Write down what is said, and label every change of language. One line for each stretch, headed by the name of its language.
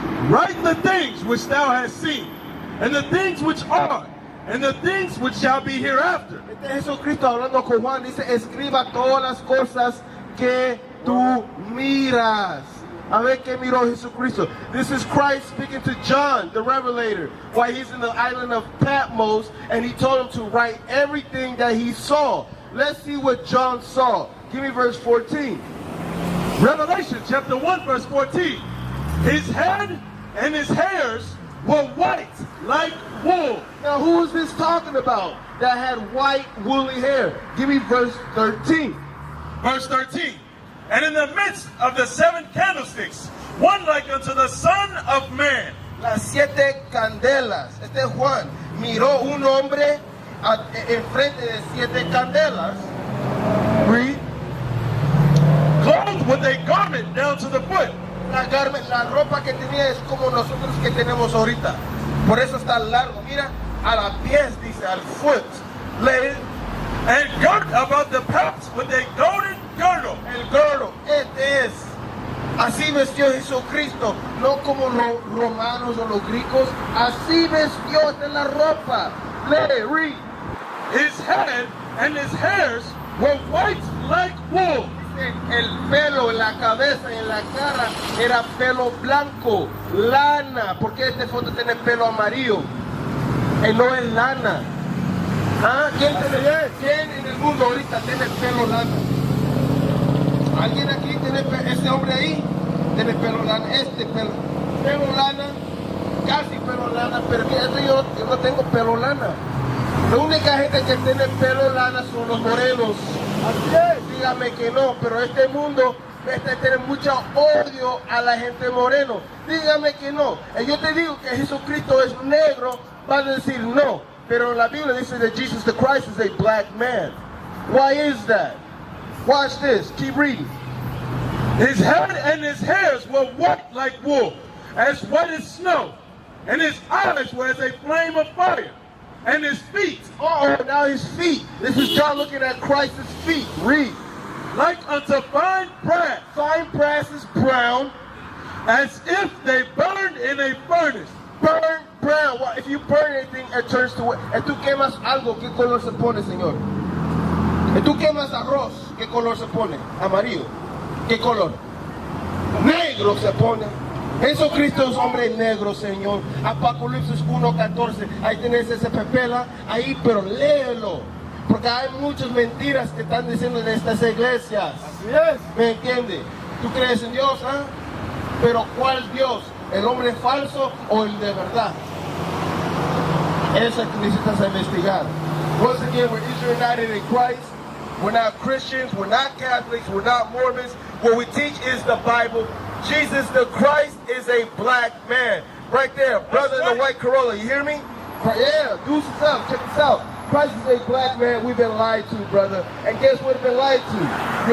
English: Write the things which thou hast seen, and the things which are, and the things which shall be hereafter.
Spanish: Este es Jesucristo hablando con Juan, dice, escriba todas las cosas que tú miras. A ver qué miró Jesucristo.
English: This is Christ speaking to John, the Revelator, while he's in the island of Patmos, and he told him to write everything that he saw. Let's see what John saw. Give me verse 14. Revelation chapter 1 verse 14. His head and his hairs were white like wool. Now who is this talking about that had white woolly hair? Give me verse 13. Verse 13. And in the midst of the 7 candlesticks, one like unto the Son of Man.
Spanish: Las 7 candelas. Este es Juan. Miró un hombre enfrente de 7 candelas.
English: Read. Clothed with a garment down to the foot.
Spanish: La ropa que tenía es como nosotros que tenemos ahorita. Por eso está largo. Mira, a la pies dice, al foot.
English: Lay it. And girt about the paps with a golden girdle.
Spanish: El girdle, este es. Así vestió Jesucristo, no como los romanos o los griegos. Así vestió de la ropa.
English: Lay it, read. His head and his hairs were white like wool.
Spanish: El pelo en la cabeza y en la cara era pelo blanco, lana. ¿Por qué este foto tiene pelo amarillo? No es lana. ¿Ah? ¿Quién en el mundo ahorita tiene pelo lana? ¿Alguien aquí tiene ese hombre ahí? Tiene pelo lana. Pelo lana, casi pelo lana, pero yo no tengo pelo lana. La única gente que tiene pelo lana son los morenos. Así es, dígame que no, pero este mundo tiene mucho odio a la gente moreno. Dígame que no. Yo te digo que Jesucristo es negro, va a decir no. Pero la Biblia dice
English: that Jesus the Christ is a black man. Why is that? Watch this, keep reading. His head and his hairs were white like wool, as white as snow, and his eyes were as a flame of fire. And his feet. Now his feet. This is John looking at Christ's feet. Read. Like unto fine brass. Fine brass is brown. As if they burned in a furnace. Burn brown. Well, if you burn anything, it turns to white.
Spanish: Y tú quemas algo, ¿qué color se pone, Señor? Y tú quemas arroz, ¿qué color se pone? Amarillo. ¿Qué color? Negro se pone. Jesucristo es hombre negro, Señor. Apocalipsis 1:14. Ahí tenés ese pepela, ahí, pero léelo. Porque hay muchas mentiras que están diciendo en estas iglesias. Así es. ¿Me entiendes? ¿Tú crees en Dios, ah? Pero ¿cuál Dios? ¿El hombre falso o el de verdad? Esa que necesitas investigar.
English: Once again, we're Israel United in Christ. We're not Christians, we're not Catholics, we're not Mormons. What we teach is the Bible. Jesus the Christ is a black man. Right there, brother in the white Corolla, you hear me? Yeah, do this up, check this out. Christ is a black man, we've been lied to, brother. And guess what we've been lied to?